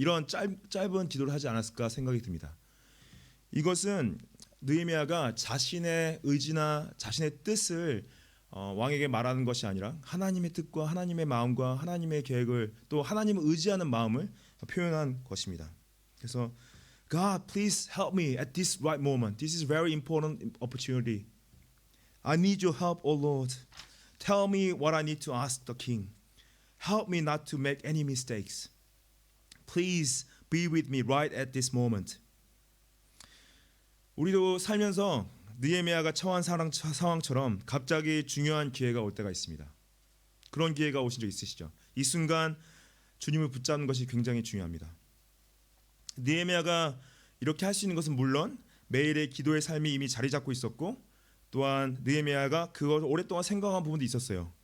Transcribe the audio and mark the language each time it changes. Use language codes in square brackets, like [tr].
[ko] 이런 짧은 기도를 하지 않았을까 생각이 듭니다. 이것은 느헤미야가 자신의 의지나 자신의 뜻을 왕에게 말하는 것이 아니라 하나님의 뜻과 하나님의 마음과 하나님의 계획을 또 하나님을 의지하는 마음을 표현한 것입니다. 그래서 [en] God, please help me at this right moment. This is very important opportunity. I need your help, O Lord. Tell me what I need to ask the king. Help me not to make any mistakes. Please be with me right at this moment. [ko] 우리도 살면서 느헤미야가 처한 상황처럼 갑자기 중요한 기회가 올 때가 있습니다. 그런 기회가 오신 적 있으시죠? 이 순간 주님을 붙잡는 것이 굉장히 중요합니다. 느헤미야가 이렇게 할 수 있는 것은 물론 매일의 기도의 삶이 이미 자리 잡고 있었고 또한 느헤미야가 그걸 오랫동안 생각한 부분도 있었어요.